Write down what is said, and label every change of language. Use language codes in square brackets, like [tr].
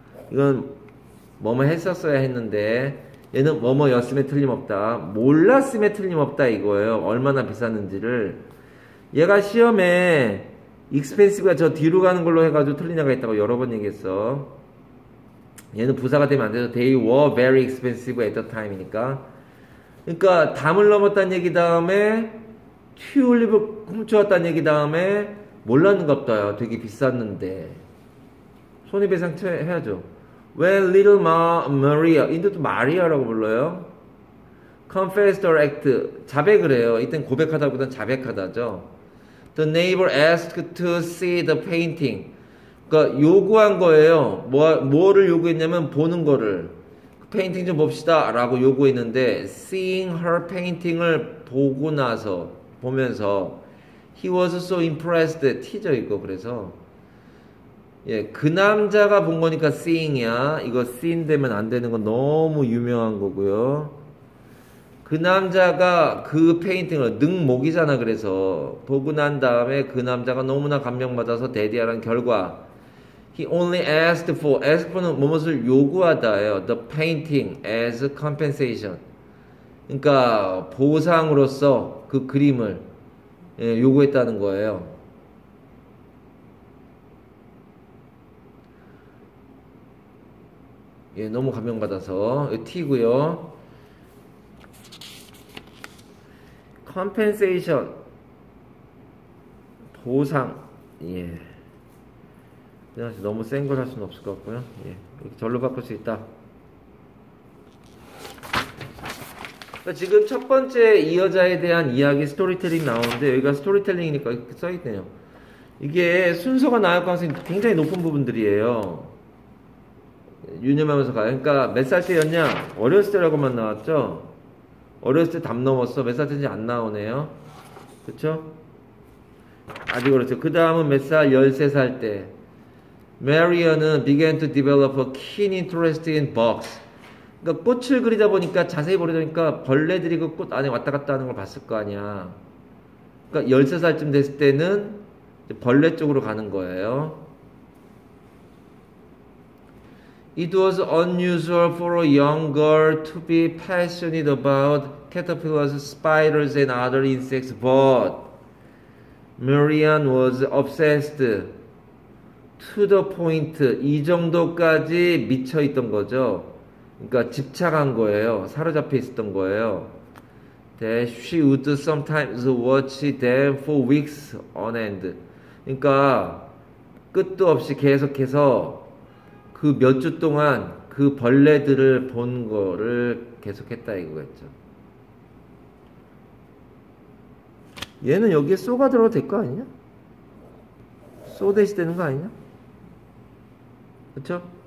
[ko] 이건 뭐뭐 했었어야 했는데 얘는 뭐뭐였음에 틀림없다. 몰랐음에 틀림없다 이거예요. 얼마나 비쌌는지를. 얘가 시험에 expensive가 저 뒤로 가는 걸로 해가지고 틀린 애가 있다고 여러 번 얘기했어. 얘는 부사가 되면 안 돼서 [en] they were very expensive at the time이니까. [ko] 그러니까 담을 넘었다는 얘기 다음에 튤립을 훔쳐왔다는 얘기 다음에 몰랐는갑다. 되게 비쌌는데 손해배상 해야죠. [en] When little Maria, [ko] 인도도 마리아라고 불러요. [en] Confessed or act, [ko] 자백을 해요. 이땐 고백하다보단 자백하다죠. [en] The neighbor asked to see the painting. [ko] 그러니까 요구한 거예요. 뭐를 요구했냐면 보는 거를. 페인팅 좀 봅시다 라고 요구했는데 [en] seeing her painting을 [ko] 보고 나서 보면서 [en] he was so impressed. [ko] 티죠 이거. 그래서 예, 그 남자가 본 거니까 seeing이야. 이거 seen 되면 안 되는 건 너무 유명한 거고요. 그 남자가 그 페인팅을 능목이잖아. 그래서 보고 난 다음에 그 남자가 너무나 감명받아서 데디아라는 결과 [en] he only asked for [ko] 는 무엇을 요구하다예요. [en] the painting as compensation. [ko] 그러니까 보상으로서 그 그림을 예, 요구했다는 거예요. 예, 너무 감명받아서 T고요. compensation 보상. 예. 너무 센 걸 할 수는 없을 것 같고요. 예. 이렇게 절로 바꿀 수 있다. 그러니까 지금 첫 번째 이 여자에 대한 이야기 스토리텔링 나오는데 여기가 스토리텔링이니까 이렇게 써있네요. 이게 순서가 나올 가능성이 굉장히 높은 부분들이에요. 유념하면서 가요. 그러니까 몇 살 때였냐? 어렸을 때라고만 나왔죠? 어렸을 때 담 넘었어. 몇 살 때인지 안 나오네요. 그쵸? 아직 그렇죠. 그 다음은 몇 살? 13살 때. [en] Marian은 began to develop a keen interest in bugs. [ko] 그러니까 꽃을 그리다 보니까 자세히 보려다 보니까 벌레들이 그 꽃 안에 왔다 갔다 하는 걸 봤을 거 아니야. 그러니까 13살쯤 됐을 때는 벌레 쪽으로 가는 거예요. [en] It was unusual for a young girl to be passionate about caterpillars, spiders, and other insects, but Marian was obsessed to the point. [ko] 이 정도까지 미쳐 있던 거죠. 그러니까 집착한 거예요. 사로잡혀 있었던 거예요. [en] That she would sometimes watch them for weeks on end. [ko] 그러니까 끝도 없이 계속해서 그 몇 주 동안 그 벌레들을 본 거를 계속했다 이거겠죠. 얘는 여기에 쏘가 들어도 될 거 아니냐? 쏘 대시 되는 거 아니냐? 그쵸?